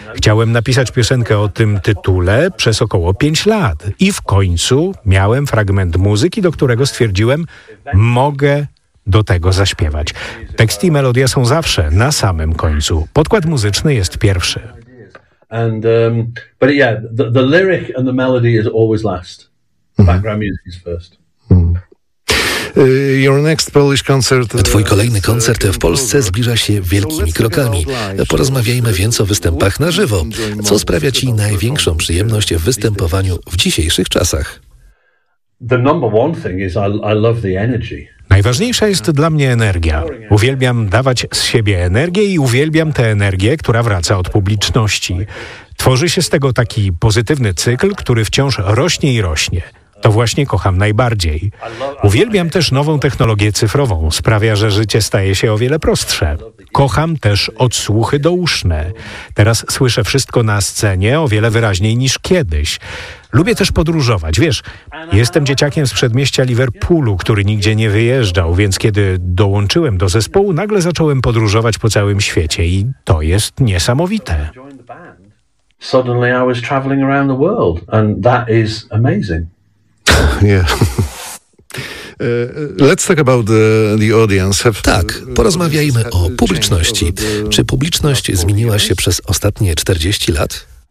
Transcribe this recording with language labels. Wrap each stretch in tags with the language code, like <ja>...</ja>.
<pl>Chciałem napisać piosenkę o tym tytule przez około 5 lat. I w końcu miałem fragment muzyki, do którego stwierdziłem, mogę do tego zaśpiewać. Tekst i melodia są zawsze na samym końcu. Podkład muzyczny jest pierwszy.</pl> <en>The lyric and the melody is always last. Background music is first. Your next Polish concert.</en> <pl>Twój kolejny koncert w Polsce zbliża się wielkimi krokami. Porozmawiajmy więc o występach na żywo. Co sprawia ci największą przyjemność w występowaniu w dzisiejszych czasach?</pl> <en>The number one thing is I love the energy.</en> <pl>Najważniejsza jest dla mnie energia. Uwielbiam dawać z siebie energię i uwielbiam tę energię, która wraca od publiczności. Tworzy się z tego taki pozytywny cykl, który wciąż rośnie i rośnie. To właśnie kocham najbardziej. Uwielbiam też nową technologię cyfrową. Sprawia, że życie staje się o wiele prostsze. Kocham też odsłuchy douszne. Teraz słyszę wszystko na scenie o wiele wyraźniej niż kiedyś. Lubię też podróżować. Wiesz, jestem dzieciakiem z przedmieścia Liverpoolu, który nigdzie nie wyjeżdżał, więc kiedy dołączyłem do zespołu, nagle zacząłem podróżować po całym świecie i to jest niesamowite.</pl> <en>Suddenly I was traveling around the world and that is amazing. Yeah. Let's talk about the audience.</en> <pl>Tak, porozmawiajmy o publiczności. Czy publiczność zmieniła się przez ostatnie 40 lat?</pl>